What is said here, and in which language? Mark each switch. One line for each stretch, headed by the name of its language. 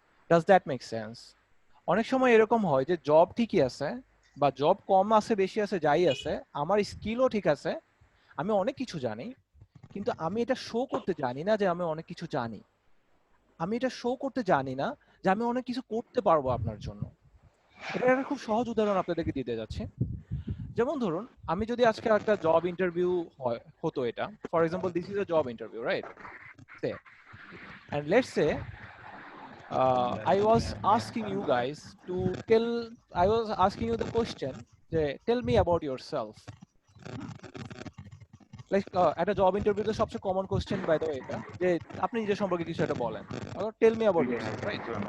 English: Does that make sense?
Bangla: অনেক সময় এরকম হয় যে জব ঠিকই আছে, বা জব কম আছে বেশি আছে যাই আছে, আমার স্কিলও ঠিক আছে, আমি অনেক কিছু জানি, কিন্তু আমি এটা শো করতে জানি না যে আমি অনেক কিছু জানি, আমি এটা শো করতে জানি না যে আমি অনেক কিছু করতে পারবো আপনার জন্য। এটা একটা খুব সহজ উদাহরণ আপনাদেরকে দিতে যাচ্ছি। যেমন ধরুন, আমি যদি আজকে একটা জব ইন্টারভিউ হতো, এটা
English: For example this is a job interview, right? Say and let's say I was asking you guys to tell, I was asking you the question, tell me about yourself.
Bangla: Like একটা job ইন্টারভিউতে সবচেয়ে common question by the way এটা, যে আপনি নিজের সম্পর্কে কিছু একটা বলেন,
English: tell me about yourself,
Bangla: right?